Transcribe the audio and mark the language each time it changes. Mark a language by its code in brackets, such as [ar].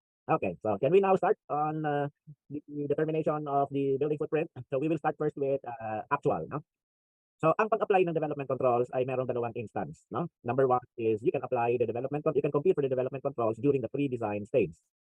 [en] Okay, so can we now start on the determination of the building footprint? So we will start first with actual, no? [tl] So ang pag-apply ng development controls ay merong dalawang instance, no? [en] Number one is you can compute for the development controls during the pre-design stage.